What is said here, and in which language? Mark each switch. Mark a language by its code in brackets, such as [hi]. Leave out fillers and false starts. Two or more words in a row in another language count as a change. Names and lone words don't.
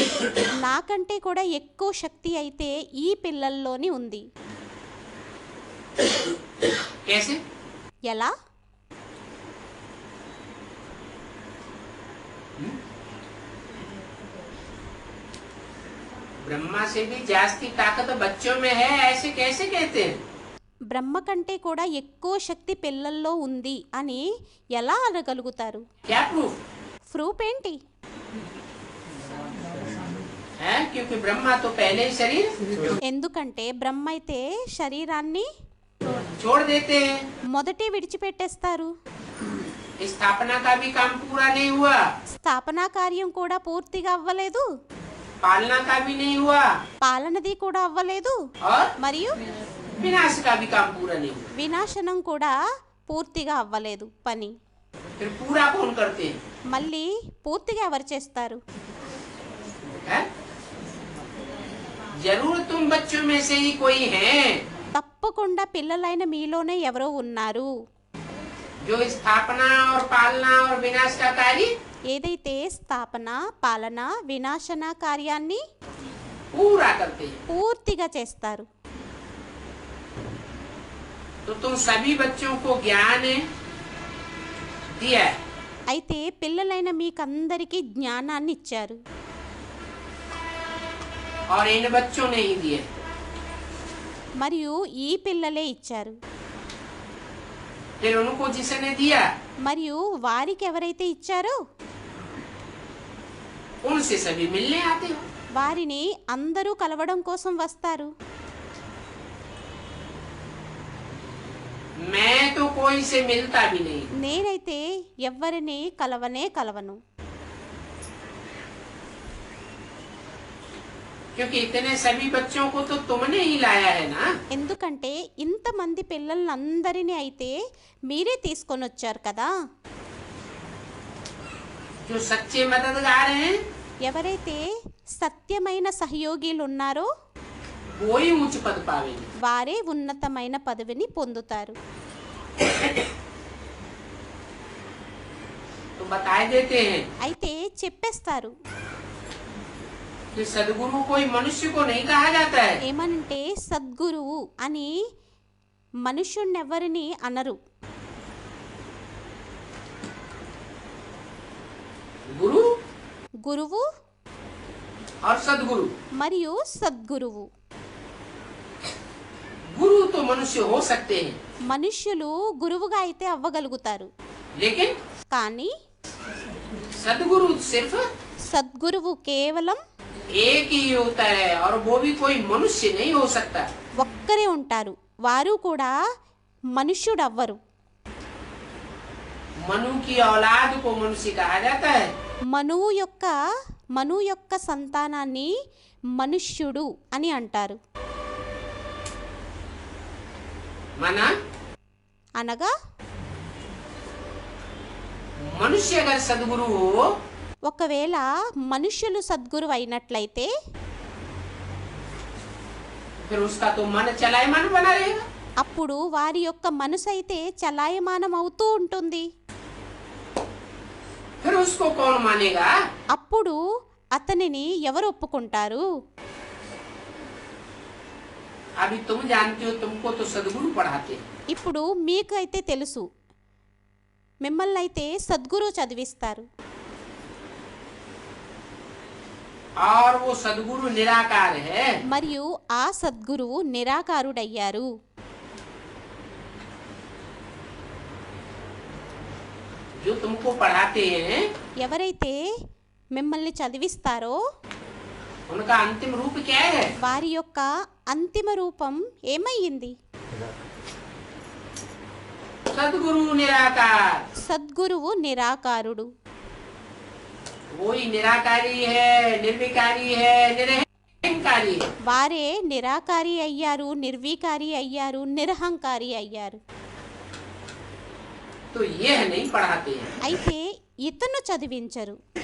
[te] నాకంటే కూడా ఎక్కువ శక్తి అయితే ఈ పిల్లల్లోని ఉంది. [hi] कैसे? [te] ఎలా? [hi] ब्रह्मा से भी जास्ती ताकत बच्चों में है, ऐसे कैसे कहते हैं? [te] బ్రహ్మ కంటే కూడా ఎక్కువ శక్తి పిల్లల్లో ఉంది అని ఎలా అనగలుగుతారు? [hi] क्या प्रूफ [te] ప్రూఫ్ ఏంటి? [hi] है? क्योंकि ब्रह्मा तो पहले ही शरीर [te] ఎందుకంటే బ్రహ్మ అయితే శరీరాన్ని [hi] छोड़ देते हैं। [te] మొదటే విడిచిపెట్టేస్తారు. [hi] स्थापना का भी काम पूरा नहीं हुआ, [te] స్థాపనా కార్యం కూడా పూర్తిగా అవ్వలేదు, [hi] पालना का भी नहीं हुआ, [te] పాలనది కూడా అవ్వలేదు, [hi] और [te] మరియు [hi] विनाश का भी काम पूरा नहीं हुआ। [te] వినాశనం కూడా పూర్తిగా అవ్వలేదు పని. [hi] फिर पूरा कौन करते हैं? [te] మళ్ళీ పూర్తిగా ఎవరు చేస్తారు? [hi] है? जरूर तुम बच्चों में से ही कोई है [te] తప్పకుండా పిల్లలైన మీలోనే ఎవరో ఉన్నారు [hi] जो स्थापना और पालना और विनाश का कार्य [te] ఏదైతే స్థాపన, పాలన, వినాశన కార్యాన్ని [hi] पूरा करते हैं। [te] పూర్తిగా చేస్తారు. [hi] तो तुम सभी बच्चों को ज्ञान दिया है, [te] అయితే పిల్లలైన మీకందరికీ జ్ఞానాన్ని ఇచ్చారు. [hi] और इन बच्चों ने ही दिए। [te] మరియు ఈ పిల్లలే ఇచ్చారు. [hi] फिर उनको जिसने दिया [te] మరియు వారికి ఎవరైతే ఇచ్చారో [hi] उनसे सभी मिलने आते हो। [te] వారిని అందరూ కలవడం కోసం వస్తారు. [hi] मैं तो कोई से मिलता भी नहीं, [te] నేనైతే ఎవరిని కలవను. [hi] क्योंकि इतने सभी बच्चों को तो तुमने ही लाया है ना। [te] ఎందుకంటే ఇంతమంది పిల్లలందరినీ అయితే మీరే తీసుకొని వచ్చారు కదా. [hi] जो सच्चे मददगार हैं [te] ఎవరైతే సత్యమైన సహయోగిలు ఉన్నారో [hi] वो ही ऊंच पद पावेंगे। [te] వారే ఉన్నతమైన పదవిని పొందుతారు. [hi] तो बता देते हैं [te] అయితే చెప్పేస్తారు. [hi] कि सदगुरु कोई मनुष्य को नहीं कहा जाता है, [te] ఏమనంటే సద్గురువు అని మనుషుణ్ణెవరిని అనరు. [hi] गुरु [te] గురువు [hi] और सदगुरु। [te] మరియు సద్గురువు. [hi] गुरु तो मनुष्य हो सकते हैं, [te] మనుష్యులు గురువుగా అయితే అవ్వగలుగుతారు, [hi] लेकिन [te] కానీ [hi] सदगुरु सिर्फ [te] సద్గురువు కేవలం [hi] एक ही होता है, और वो भी कोई मनुष्य नहीं हो सकता। [te] ఒక్కరే ఉంటారు, వారు కూడా మనుష్యుడు అవ్వరు. [hi] मनु की औलाद को मनुष्य कहा जाता है, [te] మను యొక్క సంతానాన్ని మనుష్యుడు అని అంటారు. [hi] माना [te] అనగా [hi] मनुष्य अगर सदगुरु हो [te] ఒకవేళ మనుష్యులు సద్గురువు అయినట్లయితే [hi] फिर उसका तो मन चलायमान बना रहेगा। [te] అప్పుడు వారి యొక్క మనసు అయితే చలాయమానం అవుతూ ఉంటుంది. [hi] फिर उसको कौन मानेगा? [te] అప్పుడు అతనిని ఎవరు ఒప్పుకుంటారు? [hi] अभी तुम जानते हो, तुमको तो सदगुरु पढ़ाते हैं, [te] ఇప్పుడు మీకు అయితే తెలుసు, మిమ్మల్ని అయితే సద్గురు చదివిస్తారు. [hi] और वो सदगुरु निराकार है। [te] మరియు ఆ సద్గురువు నిరాకారుడయ్యారు. [hi] जो तुमको पढ़ाते हैं [te] ఎవరైతే మిమ్మల్ని చదివిస్తారో [hi] उनका अंतिम रूप क्या है? [te] వారి యొక్క అంతిమ రూపం ఏమయ్యింది? [hi] सदगुरु निराकार। [te] సద్గురువు నిరాకారుడు. [hi] वो ही निराकारी है, निर्विकारी है, निरहंकारी है। [te] వారే నిరాకారి అయ్యారు, నిర్వికారి అయ్యారు, నిరహంకారి అయ్యారు. [hi] तो यह नहीं पढ़ाते हैं। [te] అయితే ఇతను చదివించరు.